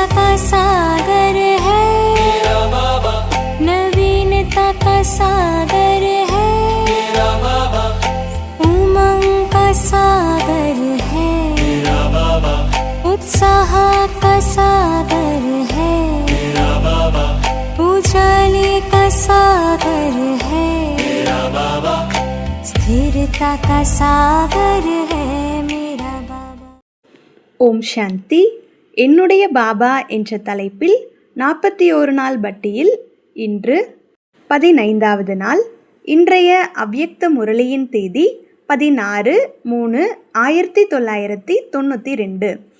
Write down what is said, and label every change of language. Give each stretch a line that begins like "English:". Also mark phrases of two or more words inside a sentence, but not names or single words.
Hindi: का सागर है मेरा बाबा, नवीनता का सागर है मेरा बाबा, उमंग का सागर है मेरा बाबा, उत्साह का सागर है मेरा बाबा, उजाले का सागर है मेरा बाबा, स्थिरता का सागर है मेरा बाबा।
Tamil: ஓம் சாந்தி. என்னுடைய பாபா என்ற தலைப்பில் 41 நாள் பட்டியில் இன்று 15வது நாள். இன்றைய அவ்யக்த முரளியின் தேதி 16/3/1992.